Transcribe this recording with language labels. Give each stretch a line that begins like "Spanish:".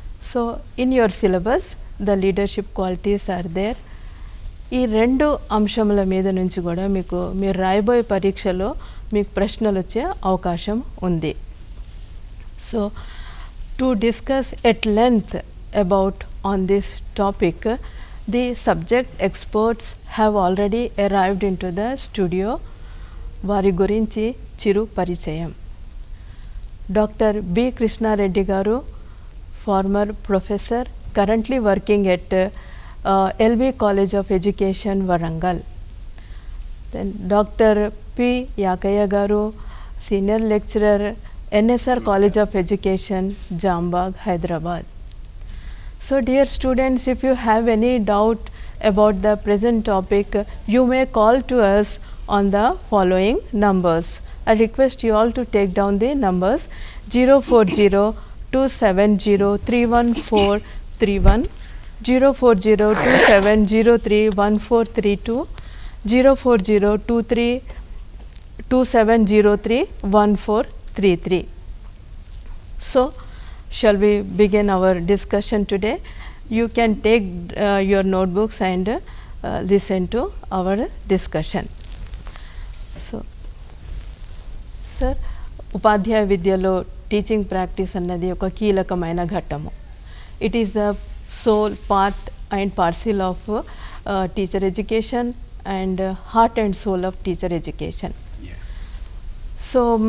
English: So, in your syllabus, the leadership qualities are there.
Telugu: ఈ 2 అంశముల మీద నుంచి కూడా మీరు రాయబోయే పరీక్షలో మీకు ప్రశ్నలు వచ్చే అవకాశం ఉంది.
English: So to discuss at length about on this topic, the subject experts have already arrived in to the studio.
Telugu: వారి గురించి చిరు పరిచయం.
English: Doctor B.Krishna Reddy గారు, former professor, currently working at LB College of Education, Warangal. Then Dr.P.Yakaiah garu, senior lecturer, NSR College of Education, Jambag, Hyderabad. So dear students, if you have any doubt about the present topic, you may call to us on the following numbers. I request you all to take down the numbers 040-270-31431, 040-2703-1432, 040-2703-1433. So, shall we begin our discussion today? You can take your notebooks and listen to our discussion.
Telugu: So, sir, ఉపాధ్యాయ విద్యలో teaching practice అన్నది ఒక కీలకమైన ఘట్టము.
English: It is the sole part and parcel of teacher education and heart and soul of teacher education. So